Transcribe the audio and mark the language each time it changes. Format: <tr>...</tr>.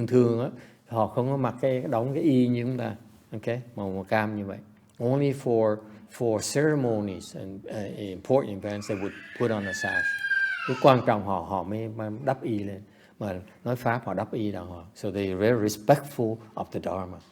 <vi>Thường á, họ không có mặc đóng cái y như chúng ta. Okay, màu cam như vậy.</vi> <en>Only for ceremonies and important events they would put on a sash.</en> <vi>Cái quan trọng họ mới đắp y lên. Mà nói Pháp họ đắp y đàng hoàng.</vi> <en>So they are very respectful of the Dharma.</en>